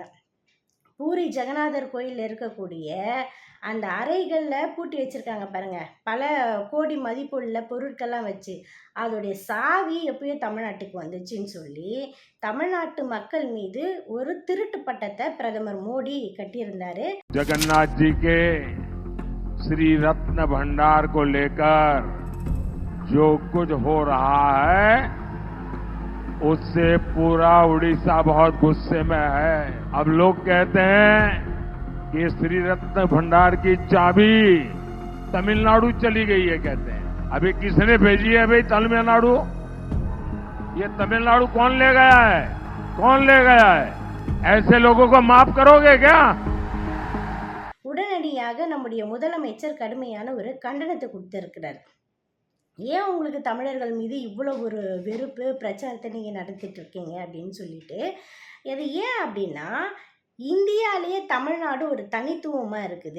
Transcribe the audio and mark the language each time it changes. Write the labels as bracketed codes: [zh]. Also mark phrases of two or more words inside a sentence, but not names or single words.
[ta] பூரி ஜெகநாதர் கோயிலில் இருக்கக்கூடிய அந்த அறைகளில் பூட்டி வச்சுருக்காங்க பாருங்கள், பல கோடி மதிப்புள்ள பொருட்கள்லாம் வச்சு. அதோடைய சாவி எப்பயோ தமிழ்நாட்டுக்கு வந்துச்சுன்னு சொல்லி தமிழ்நாட்டு மக்கள் மீது ஒரு திருட்டு பட்டத்தை பிரதமர் மோடி கட்டியிருந்தார். [hi] जगन्नाथ जी के श्री रत्न भंडार को लेकर जो कुछ हो रहा है उससे पूरा उड़ीसा बहुत गुस्से में है। अब लोग कहते हैं कि श्री रत्न भंडार की चाबी तमिलनाडु चली गई है, कहते हैं। अभी किसने भेजी है भाई तमिलनाडु? ये तमिलनाडु कौन ले गया है, कौन ले गया है? ऐसे लोगों को माफ करोगे क्या? [ta] உடனடியாக நம்முடைய முதலமைச்சர் கடுமையான ஒரு கண்டனத்தை கொடுத்திருக்கிறார். ஏன் உங்களுக்கு தமிழர்கள் மீது இவ்வளோ ஒரு வெறுப்பு பிரச்சாரத்தை நீங்கள் நடத்திட்டு இருக்கீங்க அப்படின்னு சொல்லிட்டு. இது ஏன் அப்படின்னா, இந்தியாவிலேயே தமிழ்நாடு ஒரு தனித்துவமாக இருக்குது.